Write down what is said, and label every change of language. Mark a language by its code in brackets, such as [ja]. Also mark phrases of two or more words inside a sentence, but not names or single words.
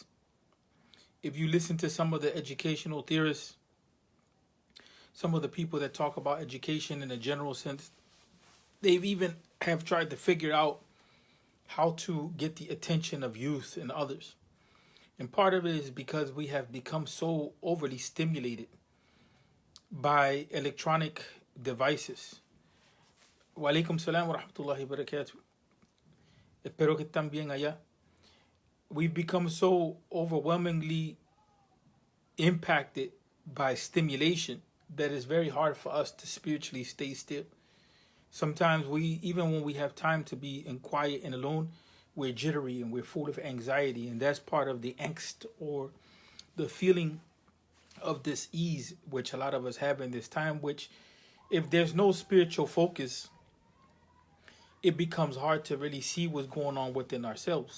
[en] If you listen to some of the educational theorists, some of the people that talk about education in a general sense, they've even have tried to figure out how to get the attention of youth and others. And part of it is because we have become so overly stimulated by electronic devices. [ar] وعليكم السلام ورحمة الله وبركاته. [es] Espero que están bien allá. [en] We've become so overwhelmingly impacted by stimulation that it's very hard for us to spiritually stay still. Sometimes even when we have time to be in quiet and alone, we're jittery and we're full of anxiety, and that's part of the angst or the feeling of this ease which a lot of us have in this time, which if there's no spiritual focus, it becomes hard to really see what's going on within ourselves.